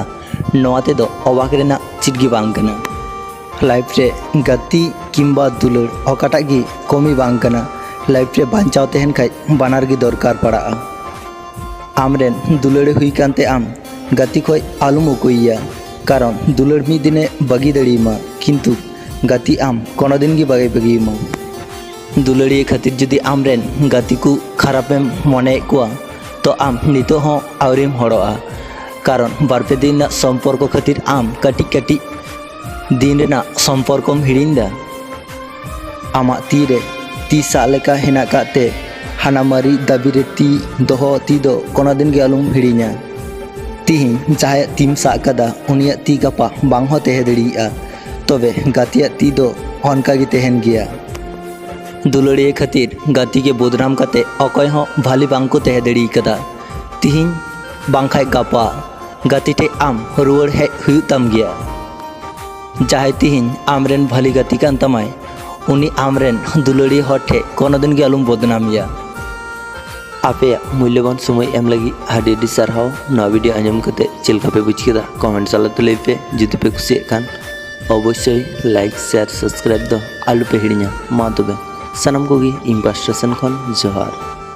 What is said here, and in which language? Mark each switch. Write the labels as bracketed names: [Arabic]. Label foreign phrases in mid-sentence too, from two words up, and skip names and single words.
[Santali] नोआते दो अबाक रेना चिटगी बांग कना। लाइफ रे गति किंबा दुलड़ अकाटा गी कमी बांग कना। लाइफ रे बांचाव तहन खाय बानार गी दरकार पड़ा। आमरेन दुलड़े हुई कांते आम गति खोय आलुम उकुइया कारण दुलड़ मी दिने बगी दड़ीमा किंतु गति आम कोनो दिन गी बगे बगीमा। दुलड़िए खातिर जुदी आमरेन गति को खरापेम मने कुआ तो आम नितो हो आवरिम हड़ोआ कारण बारपे दिन सम्पर्क खातिर आम कटी कटी दिन रेना सम्पर्कम हिड़िंदा। आमा तीरे ती सालेका हेना काते हानामारी दाबी रे ती दोहो ती दो कोनो दिन गे आलुम हिड़िया। तिहिन जहां तीम सा कदा उनिया ती गापा बांग हो तेहे दड़िया तबे गातिया ती दो अनका गे तहन गया। दुलड़िए खातिर गाती के बदनाम कते अकय हो भाली बांग को तेहे दड़ी कदा। तिहिन बांखाय गापा गाती ठे आम रुआड़ हेज हुई तम गया। जहां तिहिन आमरेन भाली गाती कान तमाय उनी आमरेन दुलड़ी हर ठे कोनो दिन गे आलुम बदनामिया। आपे मूल्यवान समय एम लगी हाडी डी सारहाव नवा वीडियो आंजम कते चिलका पे बुझ केदा कमेंट साला तो पे जुदी पे कुसिया खान अवश्य [English] like share subscribe [Santali] दो आलू पे हिड़िया मा तबे सनम कोगी इन पास्टेशन खन जोहार।